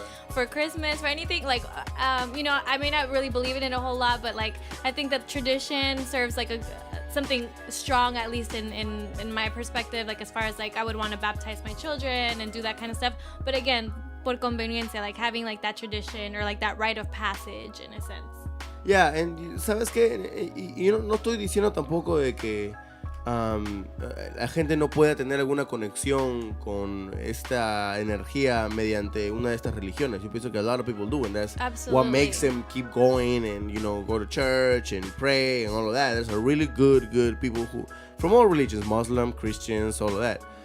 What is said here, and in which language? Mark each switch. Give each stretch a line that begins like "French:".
English: For Christmas, for anything, like, you know, I may not really believe in it a whole lot, but like, I think that tradition serves like something strong, at least in my perspective, like as far as like I would want to baptize my children and do that kind of stuff. But again,
Spanish: por conveniencia,
English: like having like that tradition or like that rite of passage in a sense.
Spanish: Yeah, and sabes que yo no estoy diciendo tampoco de que la gente no pueda tener alguna conexión con esta energía mediante una de estas religiones. Yo pienso que
English: a lot of people do, and that's Absolutely. what makes them keep going and, you know, go to church and pray and all of that. There's a really good people who from all religions, Muslim, Christians, all of that.